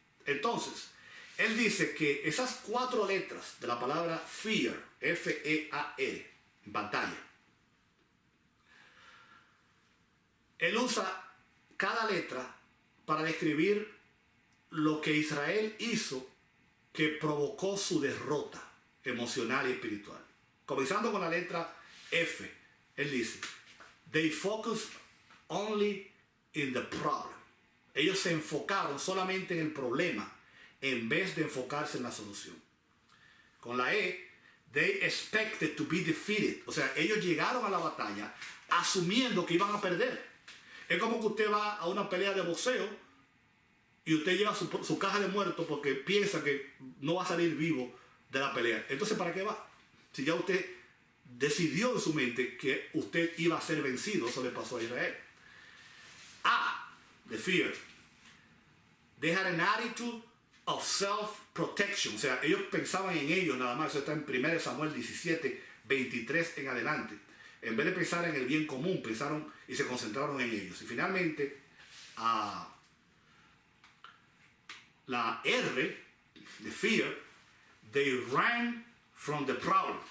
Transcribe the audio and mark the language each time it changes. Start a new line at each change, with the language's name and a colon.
Spanish: Entonces, él dice que esas 4 letras de la palabra fear, F-E-A-R, batalla, él usa cada letra para describir lo que Israel hizo que provocó su derrota emocional y espiritual. Comenzando con la letra F, él dice,
English: they focused only in the problem.
Spanish: Ellos se enfocaron solamente en el problema en vez de enfocarse en la solución. Con la E,
English: they expected to be defeated.
Spanish: O sea, ellos llegaron a la batalla asumiendo que iban a perder. Es como que usted va a una pelea de boxeo y usted lleva su caja de muertos porque piensa que no va a salir vivo de la pelea. Entonces, ¿para qué va? Si ya usted decidió en su mente que usted iba a ser vencido, eso le pasó a Israel.
English: A, the fear. They had an attitude of self-protection.
Spanish: O sea, ellos pensaban en ellos nada más. Eso está en 1 Samuel 17, 23 en adelante. En vez de pensar en el bien común, pensaron y se concentraron en ellos. Y finalmente, la R,
English: the fear, they ran from the problem.